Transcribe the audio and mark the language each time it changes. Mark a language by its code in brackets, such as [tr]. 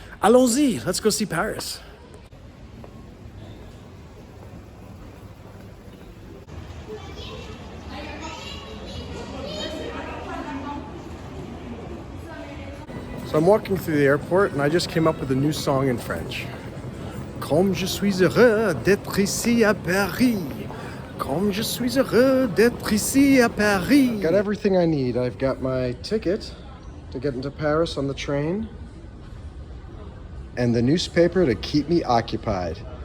[fr] Allons-y, [en] let's go see Paris. So I'm walking through the airport and I just came up with a new song in French. [fr] Comme je suis heureux d'être ici à Paris. Comme je suis heureux d'être ici à Paris. [en] Got everything I need. I've got my ticket to get into Paris on the train and the newspaper to keep me occupied.